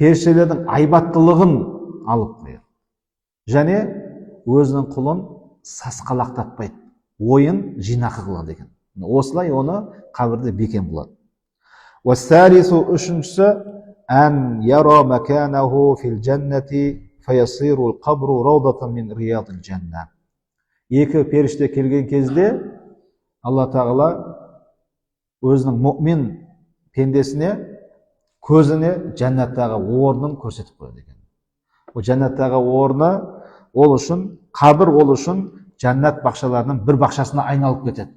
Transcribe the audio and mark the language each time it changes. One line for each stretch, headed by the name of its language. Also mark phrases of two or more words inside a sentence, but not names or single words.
Kazakh: періштелердің айбаттылығын алып қояды. Және өзінің құлын сасқалақтатпайды, ойын жинақы қылады екен. Осылай оны қабірде бекем қылады.
Arabic: والثالث үшіншісі أن يرى مكانه في الجنة فيصير القبر روضة من رياض الجنة.
Kazakh: Екі періште келген кезде Алла Тағала өзінің мұъмин пендесіне көзіне жәннаттағы орнын көрсетіп қояды екен. Ол жәннаттағы орны ол үшін, қабір ол үшін жәннат бақшаларының бір бақшасына айналып кетеді.